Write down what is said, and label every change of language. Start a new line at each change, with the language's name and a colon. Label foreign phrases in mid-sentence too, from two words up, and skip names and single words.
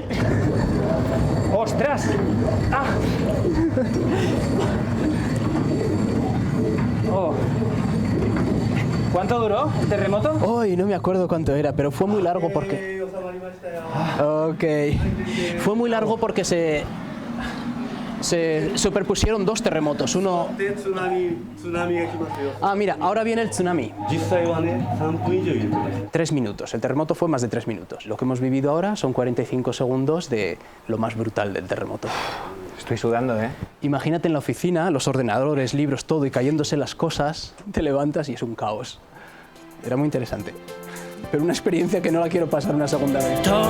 Spanish: ¡Ostras! ¡Ah! Oh. ¿Cuánto duró el terremoto? Hoy no me acuerdo cuánto era, pero fue muy largo porque... Ok. Fue muy largo porque se superpusieron 2 terremotos. Uno...
Japanese: 津波が来ますよ。
Spanish: Ah, mira, ahora viene el tsunami.
Japanese: 実際はね、3分以上揺れてました。
Spanish: 3 minutos. El terremoto fue más de 3 minutos. Lo que hemos vivido ahora son 45 segundos de lo más brutal del terremoto. Estoy sudando, ¿eh? Imagínate en la oficina, los ordenadores, libros, todo, y cayéndose las cosas, te levantas y es un caos. Era muy interesante. Pero una experiencia que no la quiero pasar una segunda vez.